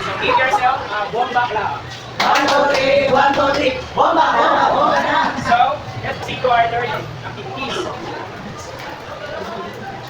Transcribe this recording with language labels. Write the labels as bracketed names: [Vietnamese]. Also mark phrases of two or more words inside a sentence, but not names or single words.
[English] So give yourself a bomba clap. 1, 2, 3, 1, 2, 3, bomba, bomba, bomba na! So let's proceed to our third activities.